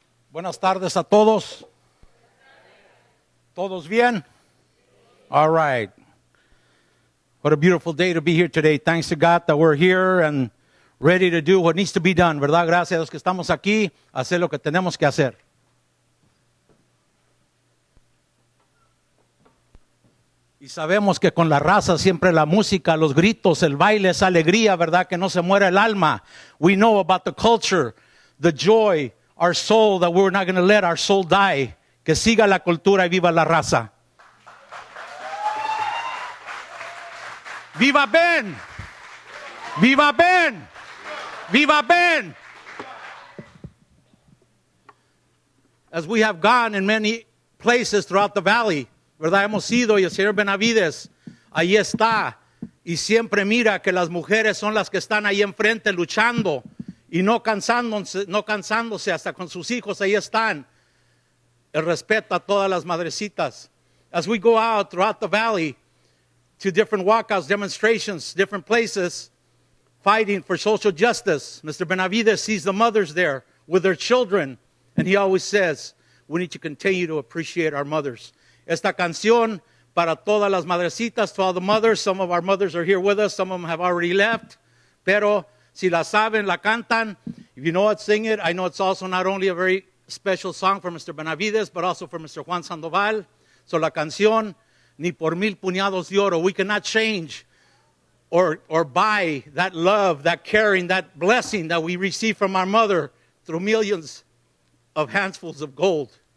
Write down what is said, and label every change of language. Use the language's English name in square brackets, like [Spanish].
[Spanish] Buenas tardes a todos. ¿Todos bien? [English] All right. What a beautiful day to be here today. Thanks to God that we're here and ready to do what needs to be done, ¿verdad? [Spanish] Gracias a los que estamos aquí, a hacer lo que tenemos que hacer. Y sabemos que con la raza siempre la música, los gritos, el baile, esa alegría, ¿verdad? Que no se muera el alma. [English] We know about the culture, the joy, our soul, that we're not going to let our soul die. [Spanish] Que siga la cultura y viva la raza. ¡Viva Ben! ¡Viva Ben! ¡Viva Ben! [English] As we have gone in many places throughout the valley, ¿verdad? [Spanish] Hemos ido y el señor Benavidez ahí está. Y siempre mira que las mujeres son las que están ahí enfrente luchando y no cansándose hasta con sus hijos ahí están. El respeto a todas las madrecitas. [English] As we go out throughout the valley to different walkouts, demonstrations, different places, fighting for social justice, Mr. Benavidez sees the mothers there with their children, and he always says, we need to continue to appreciate our mothers. [Spanish] Esta canción para todas las madrecitas, [English] to all the mothers. Some of our mothers are here with us, some of them have already left, [Spanish] pero si la saben, la cantan. [English] If you know it, sing it. I know it's also not only a very special song for Mr. Benavidez, but also for Mr. Juan Sandoval. So [Spanish] la canción, ni por mil puñados de oro. [English] We cannot change or buy that love, that caring, that blessing that we receive from our mother through millions of handfuls of gold.